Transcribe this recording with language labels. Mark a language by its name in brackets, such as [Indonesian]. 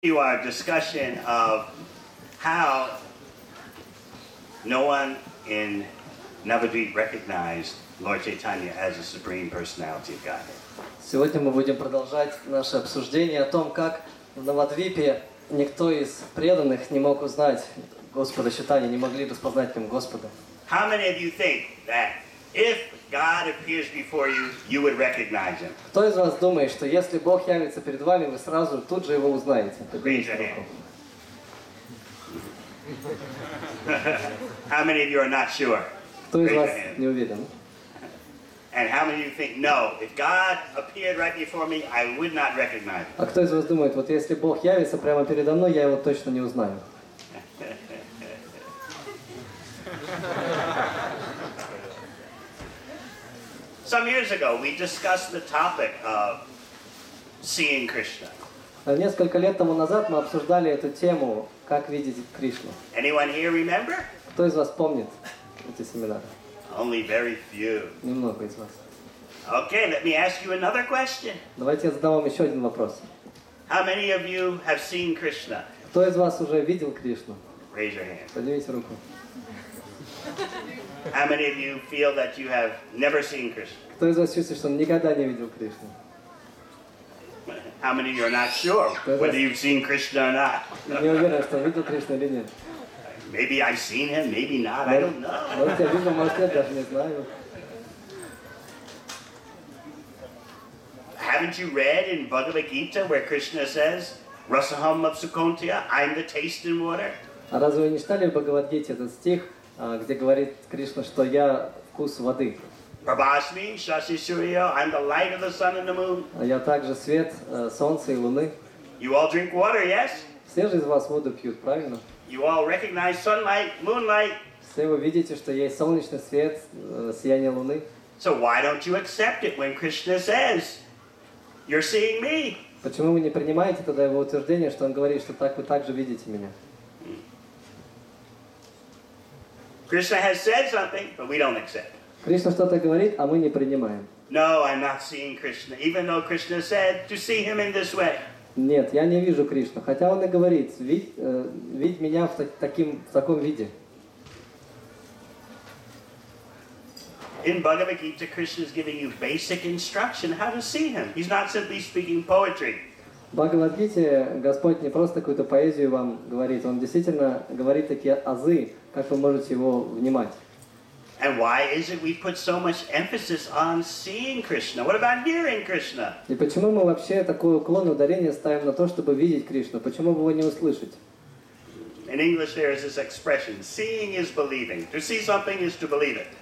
[English] To our discussion of how no one in Navadvip recognized Lord Chaitanya as the Supreme Personality of Godhead. [Russian] Сегодня мы будем продолжать наше обсуждение о том, как в Навадвипе никто из преданных не мог узнать Господа Чайтаньи, не могли распознать в нем Господа. [English] How many of you think that if God appears before you, you would recognize him? [Russian] Кто из вас думает, что если Бог явится перед вами, вы сразу тут же его узнаете? [English] Raise your hand. How many of you are not sure? [Russian] Кто из вас не уверен? [English] And how many of you think, no, if God appeared right before me, I would not recognize him? [Russian] А кто из вас думает, вот если Бог явится прямо передо мной, я его точно не узнаю? [English] Some years ago, we discussed the topic of seeing Krishna. [Russian] Несколько лет тому назад мы обсуждали эту тему, как видеть Кришну. [English] Anyone here remember? [Russian] Кто из вас помнит эти семинары? [English] Only very few. [Russian] Немного из вас. [English] Okay, let me ask you another question. [Russian] Давайте я задам вам еще один вопрос. [English] How many of you have seen Krishna? [Russian] Кто из вас уже видел Кришну? [English] Raise your hand. [Russian] Поднимите руку. [English] How many of you feel that you have never seen Krishna? [Russian] Кто из вас чувствует, что он никогда не видел Кришну? [English] How many of you are not sure whether you've seen Krishna or not? [Russian] Не уверен, что видел Кришну или нет. [English] Maybe I've seen him, maybe not, I don't know. [Russian] Может, я видел, может, нет, даже не знаю. [English] Haven't you read in Bhagavad Gita where Krishna says, [Sanskrit] Rasaham Mapsukontya, [English] I'm the taste and water? [Russian] А разве вы не читали в Бхагавад-гите этот стих, где говорит Кришна, что я вкус воды? [Sanskrit] Prabhasmi, Shashi Surya, [English] I'm the light of the sun and the moon. [Russian] Я также свет солнца и луны. [English] You all drink water, yes? [Russian] Все же из вас воду пьют, правильно? [English] You all recognize sunlight, moonlight. [Russian] Все вы видите, что есть солнечный свет, сияние луны. [English] So why don't you accept it when Krishna says, you're seeing me? [Russian] Почему вы не принимаете тогда его утверждение, что он говорит, что так вы также видите меня? [English] Krishna has said something, but we don't accept. [Russian] Кришна что-то говорит, а мы не принимаем. [English] No, I'm not seeing Krishna, even though Krishna said to see him in this way. [Russian] Нет, я не вижу Кришну, хотя он и говорит, видь меня в таком виде. [English] In Bhagavad Gita, Krishna is giving you basic instruction how to see him. He's not simply speaking poetry. [Russian] В Бхагавад-гите Господь не просто какую-то поэзию вам говорит, Он действительно говорит такие азы, как вы можете его внимать. [English] And why is it we put so much emphasis on seeing Krishna? What about hearing Krishna? [Russian] И почему мы вообще такой уклон, ударение ставим на то, чтобы видеть Кришну? Почему бы его не услышать? [English] In English there is this expression, seeing is believing. To see something is to believe it.